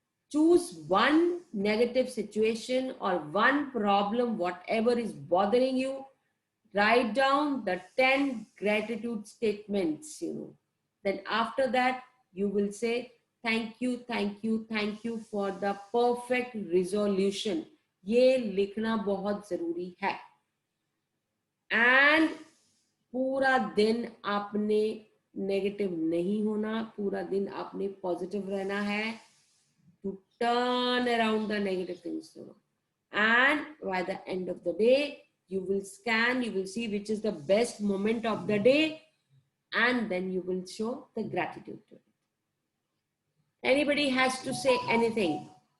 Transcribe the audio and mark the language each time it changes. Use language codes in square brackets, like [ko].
[en] Choose one negative situation or one problem, whatever is bothering you. Write down the 10 gratitude statements, Then after that, you will say, thank you, thank you, thank you for the perfect resolution. [hi] ये लिखना बहुत जरूरी है. And पूरा दिन आपने negative नहीं होना, पूरा दिन आपने पॉजिटिव रहना है. [en] To turn around the negative things. And by the end of the day, you will scan, you will see which is the best moment of the day, and then you will show the gratitude to it. Anybody has to say anything?